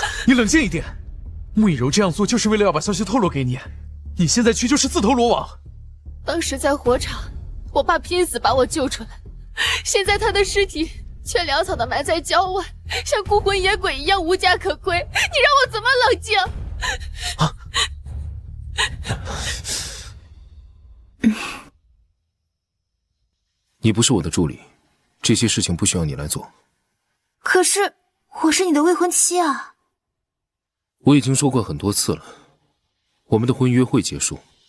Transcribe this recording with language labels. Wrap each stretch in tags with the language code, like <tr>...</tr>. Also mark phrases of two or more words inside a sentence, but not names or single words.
<zh>你冷靜一點，穆以柔這樣做就是為了要把消息透露給你，你現在去就是自投羅網。當時在火場，我爸拼死把我救出來，現在他的屍體卻潦草地埋在郊外，像孤魂野鬼一樣無家可歸，你讓我怎麼冷靜？啊！你不是我的助理，這些事情不需要你來做。可是我是你的未婚妻啊！我已經說過很多次了，我們的婚約會結束。</zh>